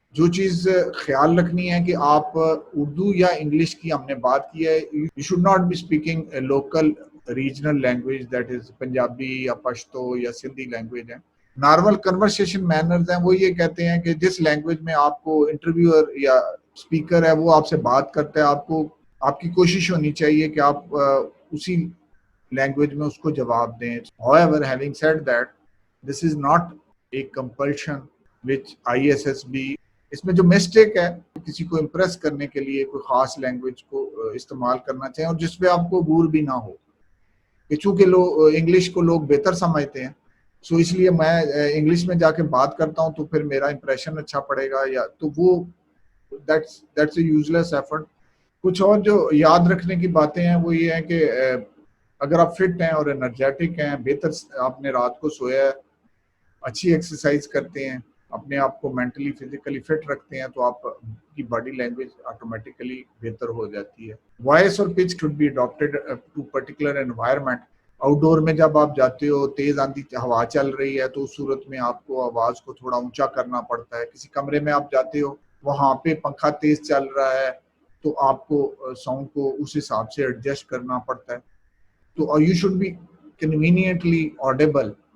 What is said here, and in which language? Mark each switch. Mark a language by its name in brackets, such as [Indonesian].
[Urdu] جو چیز خیال رکھنی ہے کہ آپ اردو یا انگلش کی ہم نے بات کی ہے, [English] you should not be speaking a local regional language that is [Urdu] Punjabi یا پشتو یا سندھی لینگویج ہیں. نارمل کنورسیشن مینرز ہیں وہ یہ کہتے ہیں کہ جس لینگویج میں آپ کو انٹرویور یا اسپیکر ہے وہ آپ سے بات کرتا ہے, آپ کی کوشش ہونی چاہیے کہ آپ اسی لینگویج میں اس کو جواب دیں. [English] However, having said that, this is not a compulsion which ISSB. [Urdu] اس میں جو مسٹیک ہے کسی کو امپریس کرنے کے لیے کوئی خاص لینگویج کو استعمال کرنا چاہیے اور جس پہ آپ کو عبور بھی نہ ہو کہ چونکہ انگلش کو لوگ بہتر سمجھتے ہیں, سو اس لیے میں انگلش میں جا کے بات کرتا ہوں تو پھر میرا امپریشن اچھا پڑے گا, یا تو وہ [English] that's a useless effort. [Urdu] کچھ اور جو یاد رکھنے کی باتیں ہیں وہ یہ ہے کہ اگر آپ فٹ ہیں اور انرجیٹک ہیں, بہتر آپ نے رات کو سویا ہے, اچھی ایکسرسائز کرتے ہیں, اپنے آپ کو مینٹلی فزیکلی فٹ رکھتے ہیں, تو آپ کی باڈی لینگویج آٹومیٹیکلی بہتر ہو جاتی ہے. [English] Voice اور pitch should be adopted to particular environment. [Urdu] Out ڈور میں جب آپ جاتے ہو, تیز آندھی ہوا چل رہی ہے, تو اس صورت میں آپ کو آواز کو تھوڑا اونچا کرنا پڑتا ہے. کسی کمرے میں آپ جاتے ہو وہاں پہ پنکھا تیز چل رہا ہے تو آپ کو ساؤنڈ کو اس حساب سے ایڈجسٹ کرنا پڑتا ہے. تو [English] you should be conveniently audible